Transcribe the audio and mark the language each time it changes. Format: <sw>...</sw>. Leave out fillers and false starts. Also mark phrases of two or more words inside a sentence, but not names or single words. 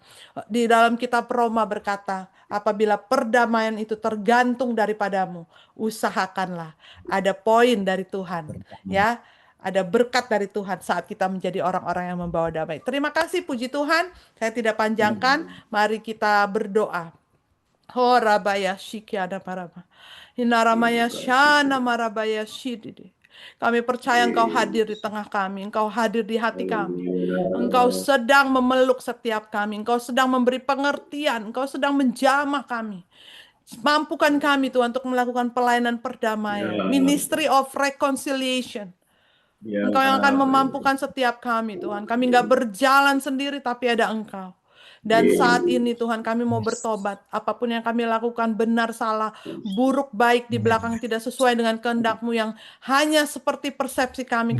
<id>Di dalam kitab Roma berkata, apabila perdamaian itu tergantung daripadamu, usahakanlah. Ada poin dari Tuhan, ya. Ada berkat dari Tuhan saat kita menjadi orang-orang yang membawa damai. Terima kasih, puji Tuhan. Saya tidak panjangkan. Mari kita berdoa. Ho rabaya shikyada maraba. Hinaramaya shana marabaya shididi. Kami percaya Engkau hadir di tengah kami. Engkau hadir di hati kami. Engkau sedang memeluk setiap kami. Engkau sedang memberi pengertian. Engkau sedang menjamah kami. Mampukan kami Tuhan untuk melakukan pelayanan perdamaian.</id> <en>Ministry of Reconciliation.</en> <id>Engkau yang akan memampukan setiap kami Tuhan. Kami nggak berjalan sendiri tapi ada Engkau. Dan saat ini Tuhan kami mau bertobat. Apapun yang kami lakukan benar salah, buruk baik di belakang tidak sesuai dengan kehendak-Mu yang hanya seperti persepsi kami.</id>